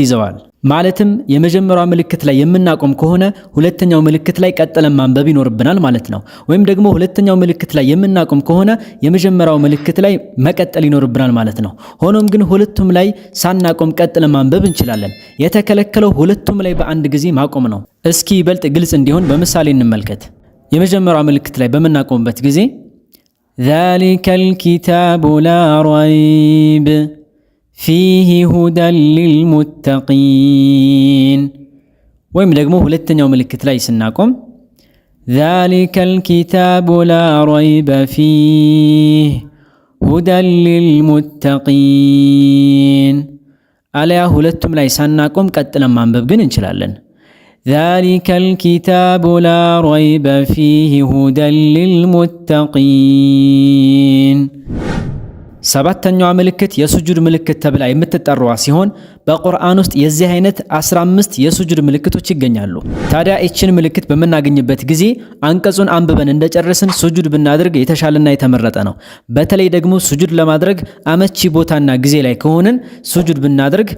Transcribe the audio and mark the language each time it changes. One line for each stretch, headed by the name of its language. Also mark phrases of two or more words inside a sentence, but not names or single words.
Amharic: ይዘዋል። ማለትም የመጀመሪያው ምልክት ላይ የምናቆም ከሆነ ሁለተኛው ምልክት ላይ ቀጥለን ማንበብ ይኖርብናል ማለት ነው። ወይም ደግሞ ሁለተኛው ምልክት ላይ የምናቆም ከሆነ የመጀመሪያው ምልክት ላይ መቀጠል ይኖርብናል ማለት ነው። ሆኖም ግን ሁለቱም ላይ ሳናቆም ቀጥለን ማንበብ እንችላለን። የተከለከለው ሁለቱም ላይ በአንድ ጊዜ ማቆም ነው። እስኪ ይበልጥ ግልጽ እንዲሆን በምሳሌ እንመልከት። የመጀመሪያው ምልክት ላይ በመናቆምበት ጊዜ
Arabic: ذلك الكتاب لا ريب فيه هدى للمتقين።
Amharic: ወይም ደግሞ ሁለተኛው ምልክት ላይ ስናቆም
Arabic: ذلك الكتاب لا ريب فيه هدى
Amharic: للمتقين። አለያ ሁለቱም ላይ ሳናቆም ቀጥለን ማንበብ ግን እንችላለን።
Arabic: ذلك الكتاب لا ريب فيه هدى
Amharic: للمتقين። ሰባተኛዋ ምልክት የሱጁድ ምልክት ተብላ የምትጠራዋ ሲሆን በቁርአን ውስጥ የዚህ አይነት 15 የሱጁድ ምልክቶች ይገኛሉ። ታዲያ እቺን ምልክት በመናገኝበት ጊዜ አንቀጹን አንብበን እንደጨረስን ሱጁድ ብናደርግ የተሻለና የተመረጠ ነው። በተለይ ደግሞ ሱጁድ ለማድረግ አመቺ ቦታና ጊዜ ላይ ከሆነን ሱጁድ ብናደርግ